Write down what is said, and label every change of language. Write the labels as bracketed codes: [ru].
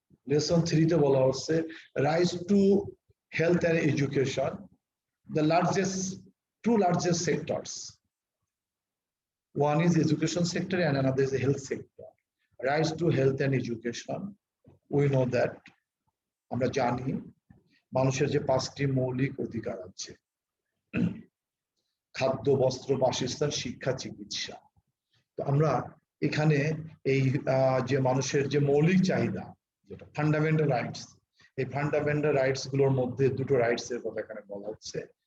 [bn] Lesson 3 তে বলা হচ্ছে [en] Right to health and education, the two largest sectors. One is education sector and another is the health sector. Rights to health and education, we know that, [bn] আমরা জানি মানুষের যে 5টি মৌলিক অধিকার আছে, খাদ্য, বস্ত্র, বাসস্থান, শিক্ষা, চিকিৎসা। তো আমরা এখানে এই যে মানুষের যে মৌলিক চাহিদা, যেটা ফান্ডামেন্টাল রাইটস, এই ফান্ডামেন্টাল রাইটস গুলোর মধ্যে দুটো রাইটস এর কথা এখানে বলা হচ্ছে।